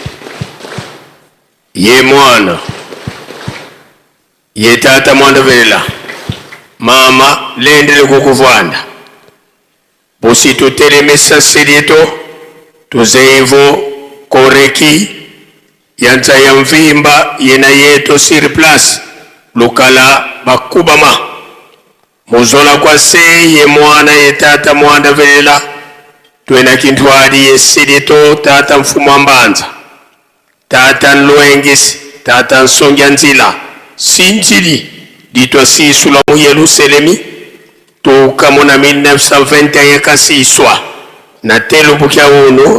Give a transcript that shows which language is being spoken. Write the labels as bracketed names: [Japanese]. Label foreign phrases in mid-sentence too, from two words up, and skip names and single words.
[Kongo] ye mwana ye tata mwanda velela mama lendele kukuvanda busi tutelemesa serieto tuzeivo koreki yanza ya mvimba yena yeto [French] sur place [Kongo] lukala bakubama muzola kwa se ye mwana ye tata mwanda velela twena kintwadi ye serieto tata mfumo mbanza tata nloengisi tata nsonja nzila sinjili ditwa sisula mu Yerusalemi tukamona 1921 kasiswa na telu bukia uno